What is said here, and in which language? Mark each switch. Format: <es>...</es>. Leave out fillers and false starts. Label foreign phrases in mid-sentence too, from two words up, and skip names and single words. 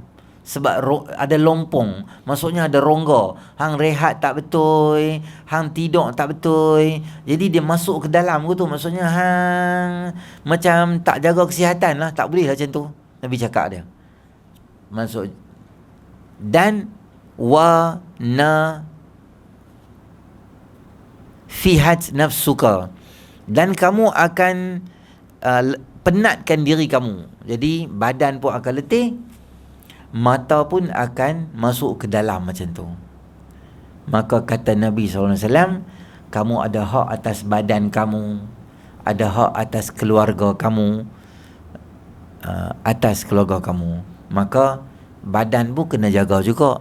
<ms>Sebab ada lompong, maksudnya ada rongga. Hang rehat tak betul, hang tidur tak betul. Jadi dia masuk ke dalam tu, maksudnya hang macam tak jaga kesihatan lah. Tak boleh lah macam tu, Nabi cakap dia. Maksud, dan</ms> <ar>ونفهت نفسك,</ar> <ms>dan kamu akan penatkan diri kamu. Jadi badan pun akan letih, mata pun akan masuk ke dalam macam tu. Maka kata Nabi SAW, kamu ada hak atas badan kamu, ada hak atas keluarga kamu, Maka badan pun kena jaga juga.</ms>